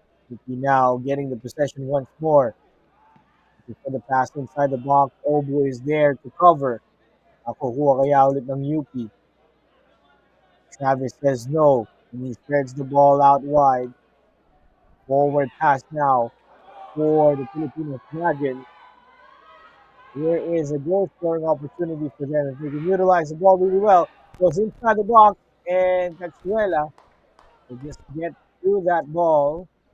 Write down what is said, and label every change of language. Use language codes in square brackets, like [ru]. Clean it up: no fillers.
[en] UP now getting the possession once more. For the pass inside the box, Obu is there to cover. [tl] Nakukuha kaya ulit ng UP. [en] Travis says no, and he spreads the ball out wide. Forward pass now for the Pilipinas Dragons. Here is a goal scoring opportunity for them. If they can utilize the ball really well, goes inside the box, and Cachuela will just get through that ball.